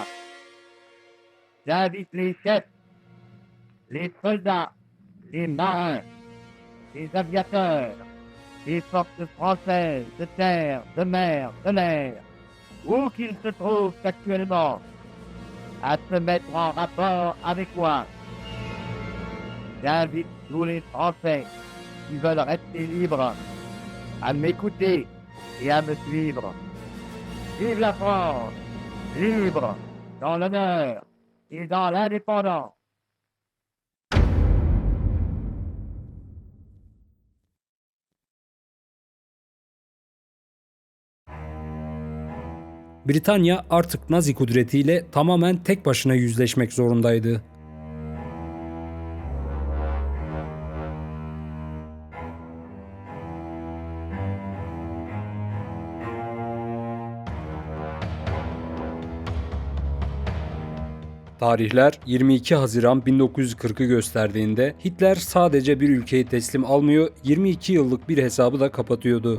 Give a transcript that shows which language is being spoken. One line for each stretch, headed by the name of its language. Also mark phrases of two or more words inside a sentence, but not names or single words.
French: J'invite les chefs, les soldats, les marins, les aviateurs, les forces françaises de terre, de mer, de l'air, où qu'ils se trouvent actuellement, à se mettre en rapport avec moi. J'invite tous les Français qui veulent rester libres à m'écouter et à me suivre. Vive la France, libre, dans l'honneur et dans l'indépendance.
Turkish: Britanya artık Nazi kudretiyle tamamen tek başına yüzleşmek zorundaydı. Tarihler 22 Haziran 1940'ı gösterdiğinde Hitler sadece bir ülkeyi teslim almıyor, 22 yıllık bir hesabı da kapatıyordu.